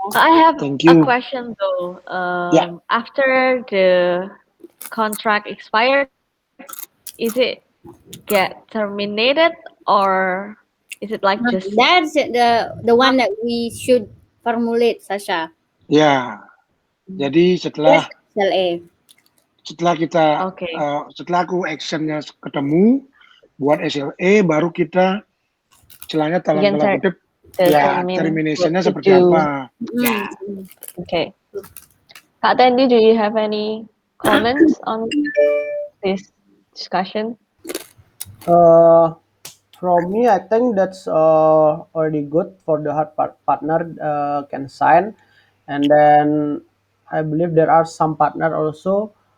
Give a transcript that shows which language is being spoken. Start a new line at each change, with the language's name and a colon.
English: I have a question though. After the contract expired, is it get terminated or is it like just that's the one that we should formulate, Sasha?
Indonesian: Ya. Jadi setelah kita setelah aku actionnya ketemu buat SLA baru kita celahnya dalam kutip terminationnya seperti apa.
English: Okay. Kak Tendi, do you have any comments on this discussion? From me, I think that's already good for the hard partner can sign, and then I believe there are some partner also.